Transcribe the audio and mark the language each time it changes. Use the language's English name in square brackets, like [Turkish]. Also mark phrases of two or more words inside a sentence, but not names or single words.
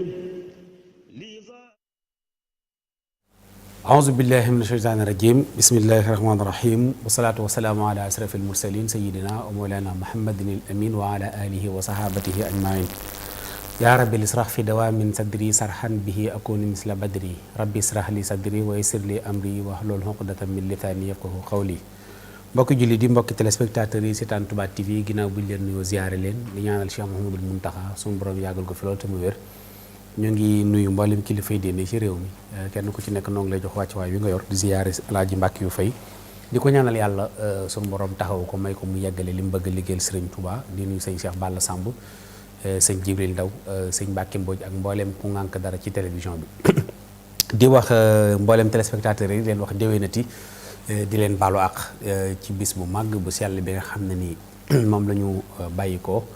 [Arabic] أعوذ بالله من الشيطان الرجيم بسم الله الرحمن الرحيم والصلاة والسلام على أشرف المرسلين سيدنا ومولانا محمد الأمين وعلى آله وصحابته أجمعين يا رب الإسراح في دوام من صدري سرحا به أكون مثل بدري ربي اسرح لي صدري ويسر لي أمري واحلل عقدة من لساني يفقهوا قولي [Wolof] mbokki julli di mbokki téléspectateurs yi seetaan Touba TV ginnaaw bu ñu leen nuyoo ziyaare leen di ñaanal Cheikh Mouhamadoul Mountakha suñu borom yàggal ko fi loolu te mu wér ñu ngi nuyu mboolem kilifay diine ci réew mi kenn ku ci nekk noo ngi lay jox wàcc waay wi nga yor di ziyaare Alaaji Mbàkke yu fay di ko ñaanal yàlla suñu borom taxaw ko may ko mu yeggale li mu bëgg a liggéeyal Sëriñ Touba di nuyu sëñ Cheikh Balla Samb sëñ Jibril Ndaw sëñ Mbàkke Mbodj ak mboolem ku ngànk dara ci télévision bi di wax mboolem téléspectateurs yi leen wax déwénati di leen baalu àq ci bis bu màgg bu sell bi nga xam ne ni moom la ñu bàyyi ko